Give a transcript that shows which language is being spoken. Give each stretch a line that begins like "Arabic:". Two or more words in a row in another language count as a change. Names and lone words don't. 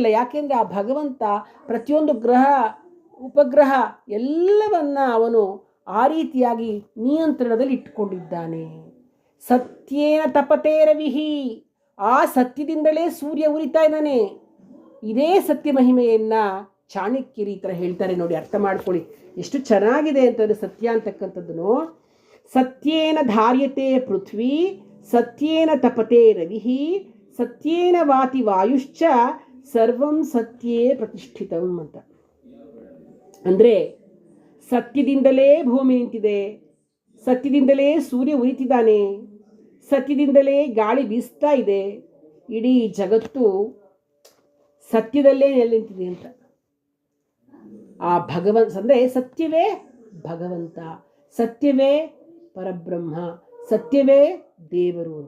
Kannada: ಯಾಕೆಂದರೆ ಆ ಭಗವಂತ ಪ್ರತಿಯೊಂದು ಗ್ರಹ ಉಪಗ್ರಹ ಎಲ್ಲವನ್ನ ಅವನು ಆ ರೀತಿಯಾಗಿ ನಿಯಂತ್ರಣದಲ್ಲಿ ಇಟ್ಟುಕೊಂಡಿದ್ದಾನೆ.
Sanskrit: ಸತ್ಯೇನ ತಪತೇ ರವಿಹಿ,
Kannada: ಆ ಸತ್ಯದಿಂದಲೇ ಸೂರ್ಯ ಉರಿತಾ ಇದ್ದಾನೆ. ಇದೇ ಸತ್ಯ ಮಹಿಮೆಯನ್ನು ಚಾಣಕ್ಯರು ಈ ಥರ ಹೇಳ್ತಾರೆ ನೋಡಿ, ಅರ್ಥ ಮಾಡ್ಕೊಳ್ಳಿ ಎಷ್ಟು ಚೆನ್ನಾಗಿದೆ ಅಂತಂದರೆ ಸತ್ಯ ಅಂತಕ್ಕಂಥದ್ದನ್ನು.
Sanskrit: ಸತ್ಯೇನ ಧಾರ್ಯತೆ ಪೃಥ್ವಿ, ಸತ್ಯೇನ ತಪತೆ ರವಿಹಿ, ಸತ್ಯೇನ ವಾತಿ ವಾಯುಶ್ಚ, ಸರ್ವಂ ಸತ್ಯೇ ಪ್ರತಿಷ್ಠಿತಂ ಅಂತ.
Kannada: ಅಂದರೆ ಸತ್ಯದಿಂದಲೇ ಭೂಮಿ ನಿಂತಿದೆ, ಸತ್ಯದಿಂದಲೇ ಸೂರ್ಯ ಉರಿತಿದ್ದಾನೆ, ಸತ್ಯದಿಂದಲೇ ಗಾಳಿ ಬೀಸ್ತಾ ಇದೆ. ಇಡೀ ಜಗತ್ತು ಸತ್ಯದಲ್ಲೇ ನೆಲೆ ನಿಂತಿದೆ ಅಂತ. ಆ ಭಗವಂತ ಅಂದರೆ ಸತ್ಯವೇ ಭಗವಂತ, ಸತ್ಯವೇ ಪರಬ್ರಹ್ಮ, ಸತ್ಯವೇ ದೇವರು ಅಂತ.